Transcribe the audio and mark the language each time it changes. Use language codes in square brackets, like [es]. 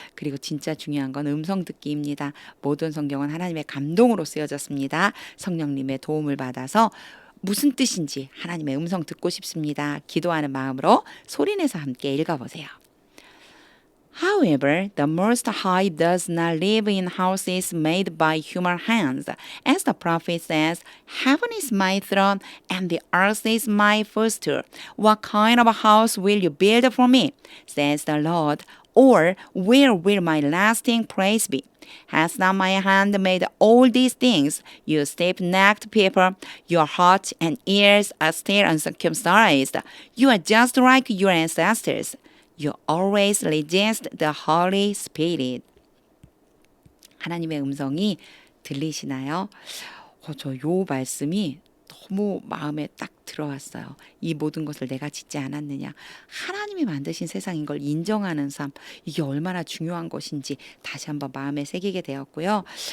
[ko] 그리고 진짜 중요한 건 음성 듣기입니다. 모든 성경은 하나님의 감동으로 쓰여졌습니다. 성령님의 도움을 받아서 무슨 뜻인지 하나님의 음성 듣고 싶습니다. 기도하는 마음으로 소리내서 함께 읽어보세요. [en] However, the Most High does not live in houses made by human hands. As the prophet says, Heaven is my throne and the earth is my footstool. What kind of a house will you build for me? Says the Lord. Or where will my lasting praise be? Has not my hand made all these things? You stiff-necked people, your hearts and ears are still uncircumcised. You are just like your ancestors. You always resist the Holy Spirit. [ko] 하나님의 음성이 들리시나요? 저 요 말씀이 너무 마음에 딱 들어왔어요. 이 모든 것을 내가 짓지 않았느냐. 하나님이 만드신 세상인 걸 인정하는 삶. 이게 얼마나 중요한 것인지 다시 한번 마음에 새기게 되었고요.